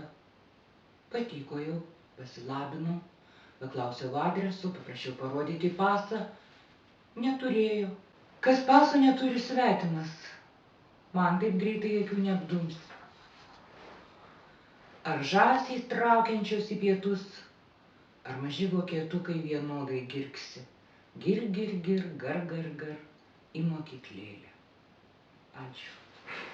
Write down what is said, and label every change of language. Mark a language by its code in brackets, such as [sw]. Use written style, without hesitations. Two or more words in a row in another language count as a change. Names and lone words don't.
[lt] Patiko jau, pasilabinau, paklausiau adresu, paprašiau parodyti pasą. Neturėjo. Kas paso neturi svetimas? Man taip greitai akių neapdums. Ar žąsys traukiančios į pietus, Ar maži vokietukai vienodai girgsi? Gir, gir, gir, gar, gar, gar, į mokyklėlę. Ačiū.